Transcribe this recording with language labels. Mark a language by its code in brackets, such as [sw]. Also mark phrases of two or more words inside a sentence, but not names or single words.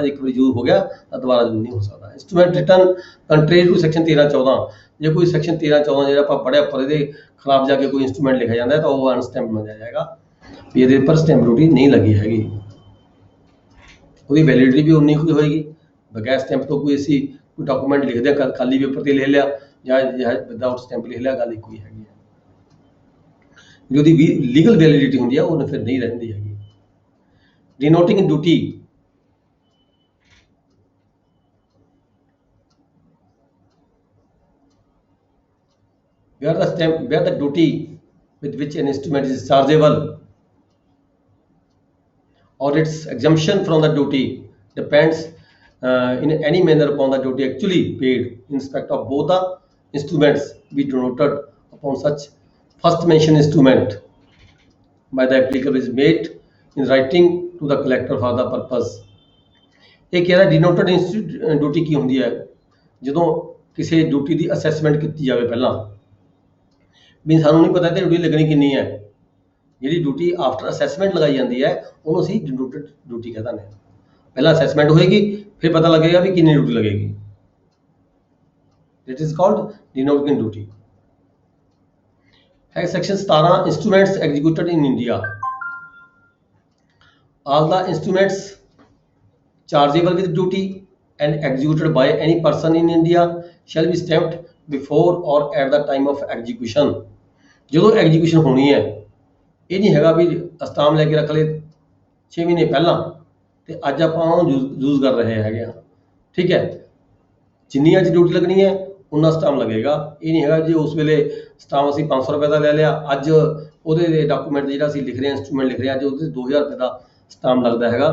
[pa] ਜੇ ਇੱਕ ਵਾਰੀ ਯੂਜ਼ ਹੋ ਗਿਆ ਤਾਂ ਦੁਬਾਰਾ ਯੂਜ਼ ਨਹੀਂ ਹੋ ਸਕਦਾ। [en] instrument written contrary to section 13-14, [pa] ਜੇ ਕੋਈ ਸੈਕਸ਼ਨ 13-14 ਜਿਹੜਾ ਆਪਾਂ ਪੜ੍ਹਿਆ ਉੱਪਰ ਇਹਦੇ ਖਿਲਾਫ ਜਾ ਕੇ ਕੋਈ ਇੰਸਟਰੂਮੈਂਟ ਲਿਖਿਆ ਜਾਂਦਾ ਤਾਂ ਉਹ ਅਨਸਟੈਂਪ ਮੰਨਿਆ ਜਾਏਗਾ ਵੀ ਇਹਦੇ ਉੱਪਰ [en] stamp duty [pa] ਨਹੀਂ ਲੱਗੀ ਹੈਗੀ, ਉਹਦੀ ਵੈਲਿਡਿਟੀ ਵੀ ਉਨੀ ਹੀ ਹੋਏਗੀ। ਬਗੈਰ ਸਟੈਂਪ ਤੋਂ ਕੋਈ ਅਸੀਂ ਕੋਈ ਡਾਕੂਮੈਂਟ ਲਿਖਦੇ ਹਾਂ, ਖਾਲੀ ਪੇਪਰ ਤੇ ਲਿਖ ਲਿਆ ਜਾਂ [en] without stamp [pa] ਲਿਖ ਲਿਆ, ਗੱਲ ਇੱਕੋ ਹੀ ਹੈਗੀ ਹੈ। ਜਿਹਦੀ ਵੀ [en] legal validity [pa] ਹੁੰਦੀ ਹੈ ਉਹ ਫਿਰ ਨਹੀਂ ਰਹਿੰਦੀ ਹੈਗੀ। [en] denoting duty, where the duty with which an instrument is chargeable or its exemption from the duty depends in any manner upon the duty actually paid in respect of both the instruments be denoted upon such first mentioned instrument by the applicant is made in writing to the collector for the purpose। [pa] ਇਹ ਕਿਹੜਾ [en] denoted duty [pa] ਕੀ ਹੁੰਦੀ ਹੈ? ਜਦੋਂ ਕਿਸੇ ਡਿਊਟੀ ਦੀ ਅਸੈਸਮੈਂਟ ਕੀਤੀ ਜਾਵੇ ਪਹਿਲਾਂ, ਵੀ ਸਾਨੂੰ ਨਹੀਂ ਪਤਾ ਤੇ ਡਿਊਟੀ ਲੱਗਣੀ ਕਿੰਨੀ ਹੈ, ਜਿਹੜੀ [en] duty after assessment [pa] ਲਗਾਈ ਜਾਂਦੀ ਹੈ ਉਹਨੂੰ ਅਸੀਂ [en] denoted duty [pa] ਕਹਿ ਦਿੰਦੇ ਹਾਂ। ਪਹਿਲਾਂ ਅਸੈਸਮੈਂਟ ਹੋਏਗੀ ਫਿਰ ਪਤਾ ਲੱਗੇਗਾ ਵੀ ਕਿੰਨੀ ਡਿਊਟੀ ਲੱਗੇਗੀ, [en] it is called denoting duty. ਹੈ section 17, instruments executed in India. all the instruments chargeable with duty and executed by any person in India shall be stamped before or at the time of execution। [pa] ਜਦੋਂ ਐਗਜ਼ੀਕਿਊਸ਼ਨ ਹੋਣੀ ਹੈ, ਇਹ ਨਹੀਂ ਹੈਗਾ ਵੀ ਸਟਾਂਪ ਲੈ ਕੇ ਰੱਖ ਲਏ 6 ਮਹੀਨੇ ਪਹਿਲਾਂ ਤੇ ਅੱਜ ਆਪਾਂ ਉਹਨੂੰ ਯੂਜ਼ ਕਰ ਰਹੇ ਹੈਗੇ ਆ। ਠੀਕ ਹੈ, ਜਿੰਨੀ ਅੱਜ ਡਿਊਟੀ ਲੱਗਣੀ ਹੈ ਉਨਾ ਸਟਾਮ ਲੱਗੇਗਾ। ਇਹ ਨਹੀਂ ਹੈਗਾ ਜੀ ਉਸ ਵੇਲੇ ਸਟਾਮ ਅਸੀਂ 500 ਰੁਪਏ ਦਾ ਲੈ ਲਿਆ, ਅੱਜ ਉਹਦੇ ਡਾਕੂਮੈਂਟ ਜਿਹੜਾ ਅਸੀਂ ਲਿਖ ਰਹੇ ਹਾਂ, ਇੰਸਟਰੂਮੈਂਟ ਲਿਖ ਰਹੇ ਹਾਂ, ਅੱਜ ਉਹਦੇ 2000 ਰੁਪਏ ਦਾ ਸਟਾਮ ਲੱਗਦਾ ਹੈਗਾ।